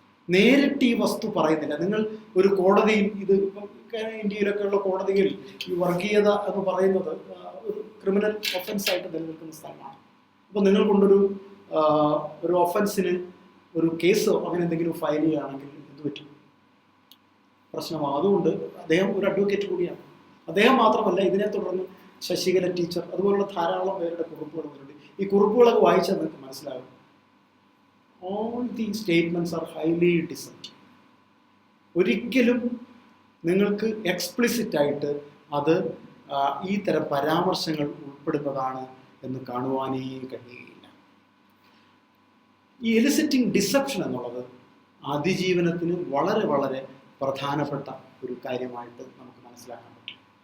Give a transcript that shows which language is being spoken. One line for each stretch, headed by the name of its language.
Malayalam: നേരിട്ട് ഈ വസ്തു പറയുന്നില്ല. നിങ്ങൾ ഒരു കോടതിയിൽ, ഇത് ഇന്ത്യയിലൊക്കെയുള്ള കോടതികളിൽ ഈ വർഗീയത എന്ന് പറയുന്നത് ഒരു ക്രിമിനൽ ഒഫൻസായിട്ട് നിലനിൽക്കുന്ന സ്ഥലമാണ്. അപ്പോൾ നിങ്ങൾ കൊണ്ടൊരു ഒഫൻസിന് ഒരു കേസോ അങ്ങനെ എന്തെങ്കിലും ഫയൽ ചെയ്യുകയാണെങ്കിൽ എന്ത് പറ്റും? പ്രശ്നമാണ്. അതുകൊണ്ട് അദ്ദേഹം ഒരു അഡ്വക്കേറ്റ് കൂടിയാണ്. അദ്ദേഹം മാത്രമല്ല, ഇതിനെ തുടർന്ന് ശശികല ടീച്ചർ അതുപോലുള്ള ധാരാളം പേരുടെ കുറിപ്പുകൾ വരുന്നുണ്ട്. ഈ കുറിപ്പുകളൊക്കെ വായിച്ചാൽ നിങ്ങൾക്ക് മനസ്സിലാകും,
English: all these statements are highly deceptive.
Malayalam: ഒരിക്കലും നിങ്ങൾക്ക് എക്സ്പ്ലിസിറ്റ് ആയിട്ട് അത് ഈ തരം പരാമർശങ്ങൾ ഉൾപ്പെടുന്നതാണ് എന്ന് കാണുവാനേ കഴിയുകയില്ല. ഈ എലിസിറ്റിംഗ് ഡിസെപ്ഷൻ എന്നുള്ളത് അതിജീവനത്തിന് വളരെ വളരെ പ്രധാനപ്പെട്ട ഒരു കാര്യമായിട്ട് നമുക്ക് മനസ്സിലാക്കാൻ പറ്റും.